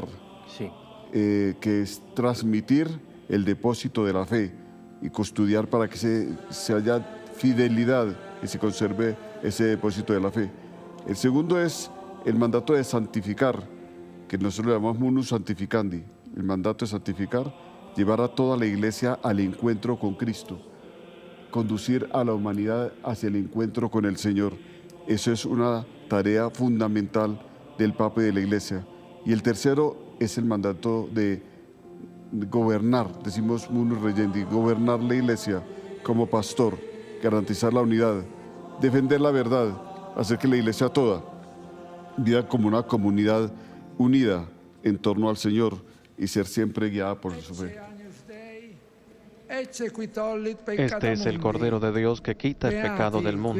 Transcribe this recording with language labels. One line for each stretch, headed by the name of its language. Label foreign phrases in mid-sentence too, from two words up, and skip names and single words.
Spanish: sí, que es transmitir el depósito de la fe y custodiar para que se haya fidelidad y se conserve ese depósito de la fe. El segundo es el mandato de santificar, que nosotros le llamamos
Latin: munus santificandi.
Spanish: El mandato de santificar, llevar a toda la iglesia al encuentro con Cristo, conducir a la humanidad hacia el encuentro con el Señor. Eso es una tarea fundamental del Papa y de la iglesia. Y el tercero es el mandato de gobernar, decimos
Latin: munus regendi,
Spanish: gobernar la iglesia como pastor, garantizar la unidad, defender la verdad, hacer que la iglesia toda viva como una comunidad unida en torno al Señor y ser siempre guiada por su fe. Este es el Cordero de Dios que quita el pecado del mundo.